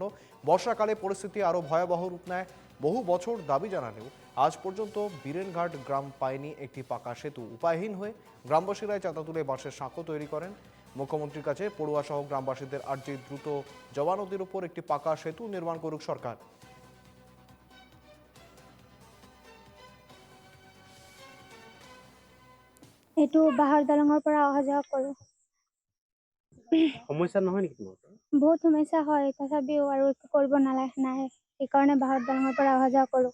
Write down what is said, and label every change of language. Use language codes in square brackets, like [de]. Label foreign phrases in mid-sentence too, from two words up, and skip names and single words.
[bn] বর্ষাকালে পরিস্থিতি আরও ভয়াবহ রূপ নেয়। বহু বছর দাবি জানালেও আজ পর্যন্ত বীরেনঘাট গ্রাম পায়নি একটি পাকা সেতু। উপায়হীন হয়ে গ্রামবাসীরাই চাঁদা তুলে বাঁশের সাঁকো তৈরি করেন। মুখ্যমন্ত্রীর কাছে পড়ুয়া সহ গ্রামবাসীদের আর্জি দ্রুত জবা নদীর উপর একটি পাকা সেতু নির্মাণ করুক সরকার। [as] এইটো বাহৰ দলঙৰ পৰা অহা যোৱা কৰোঁ। সমস্যা নহয় নেকি তোমালোকৰ? বহুত সমস্যা হয়, তথাপিও আৰু একো কৰিব নালাগে নাই, সেইকাৰণে বাহৰ দলঙৰ পৰা অহা যোৱা কৰোঁ।